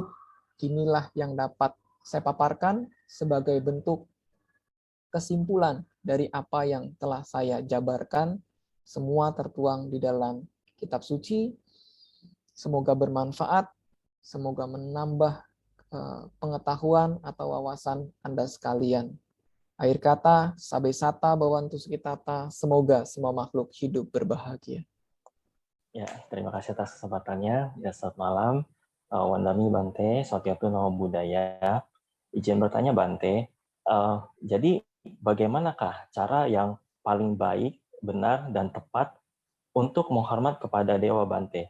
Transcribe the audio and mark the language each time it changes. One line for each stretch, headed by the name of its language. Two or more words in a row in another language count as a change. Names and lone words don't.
Indonesian: Inilah yang dapat saya paparkan sebagai bentuk kesimpulan dari apa yang telah saya jabarkan. Semua tertuang di dalam kitab suci. Semoga bermanfaat, semoga menambah pengetahuan atau wawasan Anda sekalian. Akhir kata,
Pali: sabe sata bawantu sekitata,
Indonesian: semoga semua makhluk hidup berbahagia. Ya, terima kasih atas kesempatannya. Ya, selamat malam.
Pali: Wandami Bante, Satyatu Namo Buddhaya.
Indonesian: Izin bertanya Bante, jadi bagaimanakah cara yang paling baik, benar, dan tepat untuk menghormat kepada Dewa Bante?